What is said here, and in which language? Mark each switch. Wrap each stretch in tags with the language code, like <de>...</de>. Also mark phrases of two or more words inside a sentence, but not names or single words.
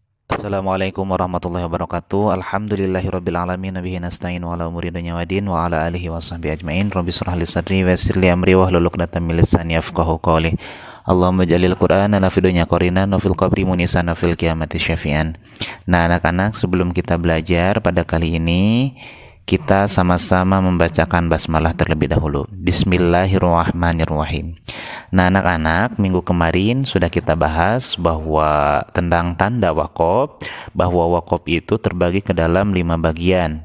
<ar>السلام عليكم ورحمة الله وبركاته الحمد لله رب العالمين وبه نستعين على أمور الدنيا والدين وعلى آله وصحبه أجمعين. رب اشرح لي صدري ويسر لي أمري واحلل عقدة من لساني يفقهوا قولي. اللهم اجعل القرآن لنا في الدنيا قرينا وفي القبر مؤنسا وفي القيامة شفيعا.</ar> <id>Nah, anak-anak, sebelum kita belajar pada kali ini, kita sama-sama membacakan basmalah terlebih dahulu. Bismillahirrahmanirrahim. Nah, anak-anak, minggu kemarin sudah kita bahas bahwa tentang tanda wakaf, bahwa wakaf itu terbagi ke dalam 5 bagian.</id>